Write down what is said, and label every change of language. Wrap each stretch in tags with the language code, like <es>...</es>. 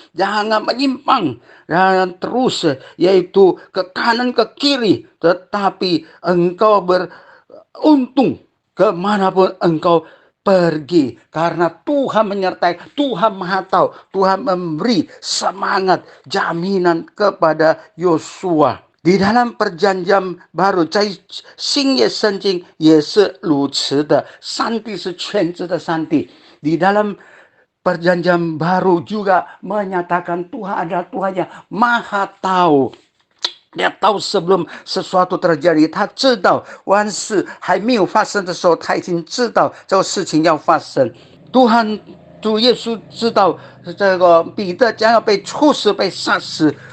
<id>Jangan menyimpang dan terus yaitu ke kanan ke kiri, tetapi engkau beruntung kemanapun engkau pergi, karena Tuhan menyertai, Tuhan Maha Tahu, Tuhan memberi semangat jaminan kepada Yosua。 di dalam perjanjian baru，</id> <zh>在新约圣经也是如此的，上帝是全知的上帝。</zh> <id>di dalam perjanjian baru juga menyatakan Tuhan adalah Tuhan yang Maha Tahu。 Dia tahu sebelum sesuatu terjadi，</id> <zh>他知道万事还没有发生的时候，他已经知道这个事情要发生。 Tuhan 主耶稣知道这个彼得将要被处死，被杀死。</zh>